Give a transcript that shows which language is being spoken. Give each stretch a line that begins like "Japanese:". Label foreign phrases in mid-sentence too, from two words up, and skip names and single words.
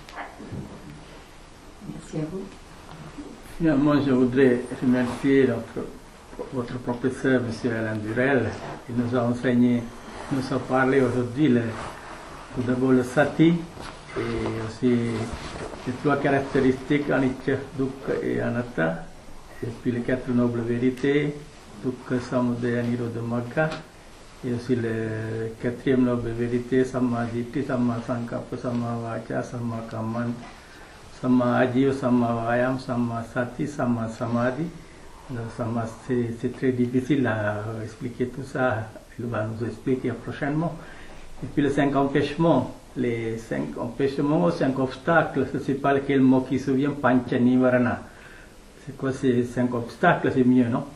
French: Merci à vous. Finalement, je voudrais remercier votre professeur, M. Alain Durel, qui nous a enseigné, nous a parlé aujourd'hui tout d'abord le sati et aussi les 3 caractéristiques
Pali: anicca, dukkha
French: et anatta, et puis les 4 nobles vérités,
Pali: dukkha, samudaya, nirodha, magga,
French: et aussi la 4e noble vérité,
Pali: samma ditti, samma sankappa, samma vacha, samma kamman, samma ajiva, samma vayam, samma sati, samma samadhi.
French: C'est très difficile à expliquer tout ça, il va nous expliquer prochainement. Et puis les 5 empêchements, les 5 empêchements, 5 obstacles, je ne sais pas quel mot qui se vient,
Pali: pancha nivarana.
French: C'est quoi ces 5 obstacles, c'est mieux, non?